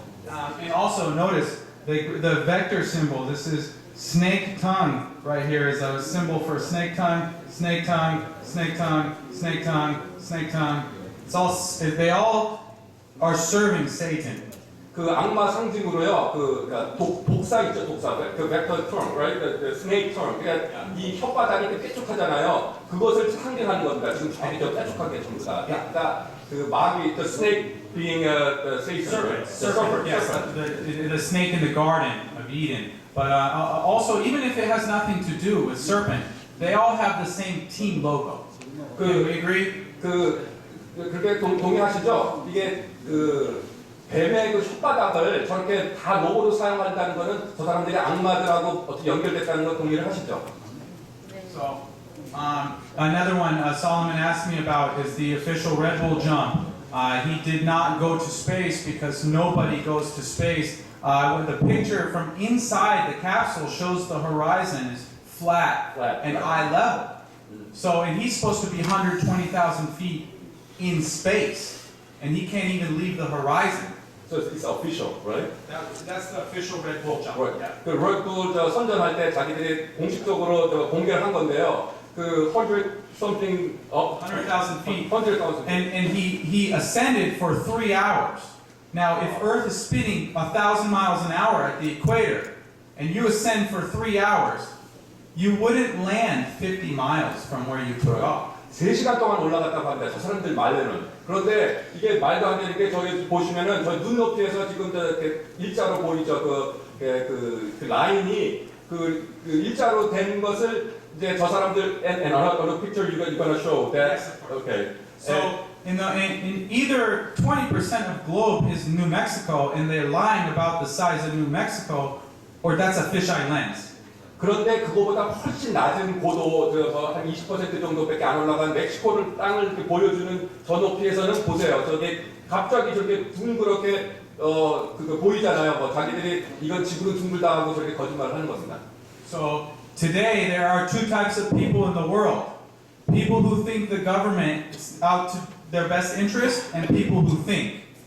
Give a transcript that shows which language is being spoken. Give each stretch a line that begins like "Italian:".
English: And also notice the vector symbol. This is snake tongue right here is a symbol for snake tongue, snake tongue, snake tongue, snake tongue, snake tongue. It's all they all are serving Satan.
Korean: 그 악마 상징으로요. 그러니까 독사 있죠, 독사.
English: 그 vector term, right? The snake term.
Korean: 그러니까 이 혓바닥이 이렇게 뾰족하잖아요. 그것을 상징하는 겁니다. 지금 저기 저 뾰족하게 전부 다.
English: 그러니까 그 마귀, the snake being the Satan. Serpent, yes, the snake in the Garden of Eden. But also, even if it has nothing to do with serpent, they all have the same team logo. Do we agree?
Korean: 그렇게 동의하시죠? 이게 뱀의 그 혓바닥을 저렇게 다 로고로 사용한다는 거는 저 사람들이 악마들하고 어떻게 연결됐다는 걸 동의를 하시죠?
English: So, another one Solomon asked me about is the official Red Bull jump. He did not go to space because nobody goes to space. The picture from inside the capsule shows the horizon is flat and eye level. So, and he's supposed to be 120,000 feet in space, and he can't even leave the horizon. So it's official, right? That's the official Red Bull jump. Right.
Korean: 그 레드불 선전할 때 자기들이 공식적으로 공개를 한 건데요.
English: 그 100 something up 100,000 feet. 100,000. And he ascended for 3 hours. Now, if Earth is spinning 1,000 miles an hour at the equator, and you ascend for 3 hours, you wouldn't land 50 miles from where you took off.
Korean: 3시간 동안 올라갔다고 합니다. 저 사람들 말로는. 그런데 이게 말도 안 되는 게 저기 보시면은 저 눈높이에서 지금 이렇게 일자로 보이죠. 그 라인이 그 일자로 된 것을 이제 저 사람들
English: and another picture you're gonna show that okay. So, in either 20% of globe is New Mexico, and they're lying about the size of New Mexico, or that's a fisheye lens.
Korean: 그런데 그거보다 훨씬 낮은 고도, 한 20% 정도밖에 안 올라간 멕시코를 땅을 이렇게 보여주는 저 높이에서는 보세요. 저게 갑자기 저렇게 둥그렇게 그거 보이잖아요. 뭐 자기들이 이건 지구는 둥글다 하고 저렇게 거짓말을 하는 겁니다.
English: So, today there are two types of people in the world. People who think the government is out to their best interest, and people who think.